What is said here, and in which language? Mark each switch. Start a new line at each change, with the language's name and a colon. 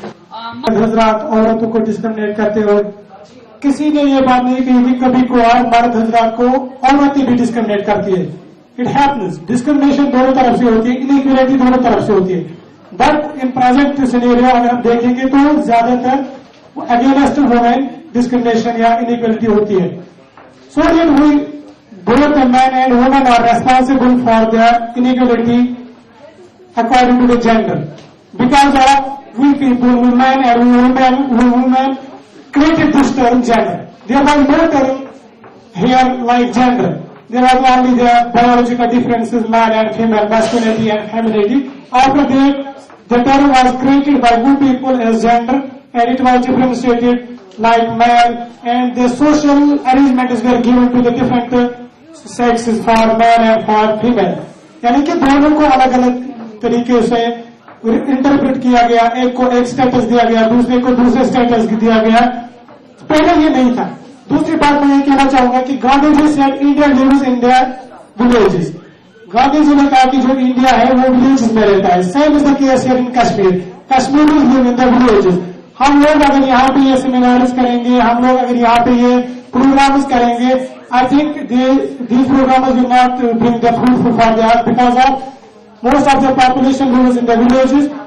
Urdu: حضرات عورتوں کو ڈسکرمنیٹ کرتے ہو کسی نے یہ بات نہیں کہی کہ کبھی کوئی مرد حضرات کو عورتیں بھی ڈسکرمنیٹ کرتی ہے
English: it happens
Urdu: ڈسکرمنیشن دونوں طرف سے ہوتی ہے انیکویلٹی دونوں طرف سے ہوتی ہے
English: but in present scenario
Urdu: اگر ہم دیکھیں گے تو زیادہ تر اگینسٹ وومین ڈسکرمنیشن یا انیکویلٹی ہوتی ہے
English: So that we both men and women are responsible for their inequality according to the gender because of we people, women and women created this term gender. There was no term here like gender. There was only the biological differences, man and female, masculinity and femininity. After that, the term was created by good people as gender and it was differentiated like male and the social arrangements were given to the different sexes for man and for female.
Urdu: یعنی کہ دونوں کو الگ الگ طریقے سے interpret کیا گیا ایک کو ایک اسٹیٹس دیا گیا دوسرے کو دوسرے اسٹیٹس دیا گیا پہلے یہ نہیں تھا دوسری بات میں یہ کہنا چاہوں گا کہ
English: Gandhi ji said India lives in their villages
Urdu: Gandhi جی نے کہا کہ جو انڈیا ہے وہ ولیجز میں رہتا ہے
English: same as the case here in Kashmir Kashmir is live in the villages
Urdu: ہم لوگ اگر یہاں پہ یہ سیمینارز کریں گے ہم لوگ اگر یہاں پہ یہ پروگرامز کریں گے
English: I think these programmes will not bring the fruit for there because of most of the population lives in the villages.